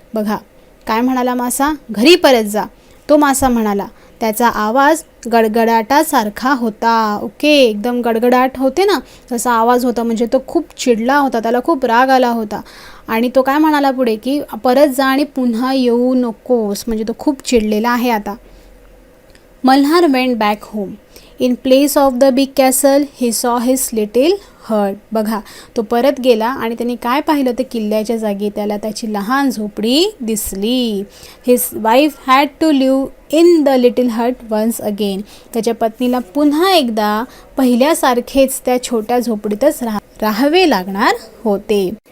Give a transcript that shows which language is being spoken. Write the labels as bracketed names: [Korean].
[Marathi] बघा काय म्हणाला मासा, घरी परत जा. तो मासा म्हणाला, त्याचा आवाज गडगडाटासारखा होता. ओके, एकदम गडगडाट होते ना, तसा आवाज होता, म्हणजे तो खूप चिडला होता, त्याला खूप राग आला होता. आणि तो काय म्हणाला पुढे की परत जा आणि पुन्हा येऊ नकोस, म्हणजे तो खूप चिडलेला आहे आता. [English] Malhar went back home. In place of the big castle he saw his little hut. [Marathi] बघा तो परत गेला आणि त्यांनी काय पाहिलं, तर किल्ल्याच्या जागी त्याला त्याची लहान झोपडी दिसली. [English] His wife had to live in the little hut once again. [Marathi] त्याच्या पत्नीला पुन्हा एकदा पहिल्यासारखेच त्या छोट्या झोपडीतच राहावे लागणार होते.